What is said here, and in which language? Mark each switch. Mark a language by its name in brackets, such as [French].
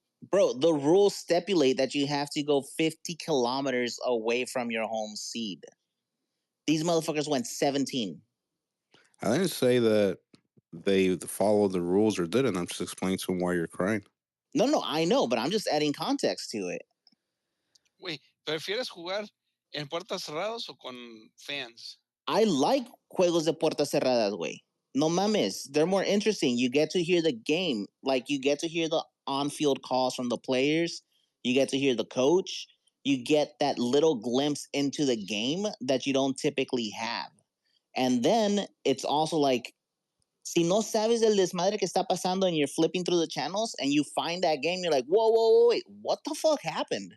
[English] Bro, the rules stipulate that you have to go 50 kilometers away from your home seed. These motherfuckers went 17. I didn't say that they followed the rules or didn't. I'm just explaining to them why you're crying. No, I know, but I'm just adding context to it. [Spanish] Güey, ¿prefieres jugar en puertas cerradas o con fans? [English] I like [Spanish] juegos de puertas cerradas, güey. No mames, [English] they're more interesting. You get to hear the game. Like, you get to hear the on-field calls from the players. You get to hear the coach. You get that little glimpse into the game that you don't typically have. And then it's also like, [Spanish] si no sabes el desmadre que está pasando [English] and you're flipping through the channels and you find that game, you're like, whoa, wait, what the fuck happened?